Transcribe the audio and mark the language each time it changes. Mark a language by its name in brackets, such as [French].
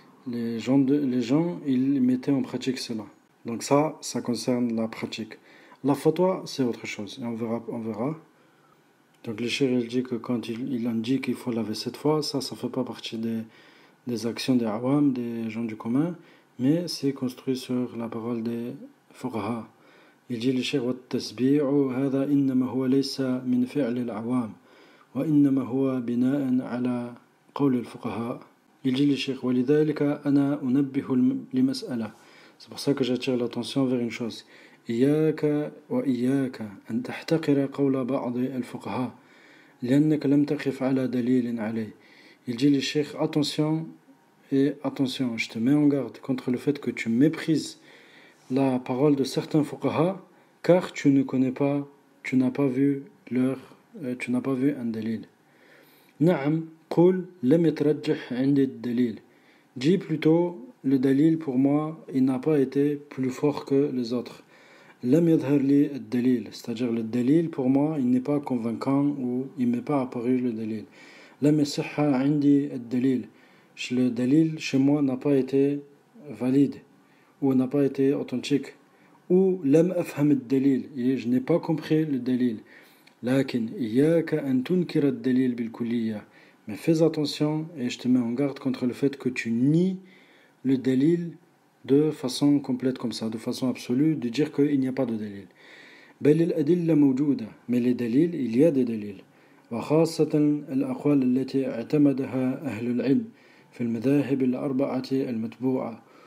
[French] Les gens, ils mettaient en pratique cela. Donc ça concerne la pratique. La fatwa, c'est autre chose, et on verra. Donc le cheikh dit que quand il indique qu'il faut laver 7 fois, ça fait pas partie des actions des awam, des gens du commun, mais c'est construit sur la parole des fuqaha. Il dit le cheikh [Arabic] والتسبيع هذا إنما هو ليس من فعل العوام وإنما هو بناء على قول الفقهاء. [French] Il dit le cheikh [Arabic] ولذلك أنا أنبه لمسألة. [French] C'est pour ça que j'attire l'attention vers une chose. [Arabic] إياك وإياك أن تحتقر قول بعض الفقهاء لأنك لم تقف على دليل عليه. [French] Il dit le cheikh attention, je te mets en garde contre le fait que tu méprises la parole de certains fuqaha, car tu n'as pas vu un dalil. [Arabic] نعم قل لم يترجح عندي الدليل. [French] Dis plutôt le dalil pour moi il n'a pas été plus fort que les autres. [Arabic] لم يظهر لي الدليل, [French] c'est-à-dire le dalil pour moi il n'est pas convaincant ou il m'est pas apparu le dalil. [Arabic] لم يصح عندي الدليل. [French] Le dalil chez moi n'a pas été valide ou n'a pas été authentique, ou [Arabic] لم أفهم الدليل, [French] et je n'ai pas compris le dalil. [Arabic] لكن إياك أن تنكر الدليل بالكلية. [French] Mais fais attention et je te mets en garde contre le fait que tu nies le dalil de façon complète comme ça, de façon absolue, de dire qu'il n'y a pas de dalil. [Arabic] بل الأدلة موجودة. [French] Mais les dalils, il y a des dalils. [Arabic] وخاصة الأقوال التي اعتمدها أهل العلم في المذاهب الأربعة المتبوعة.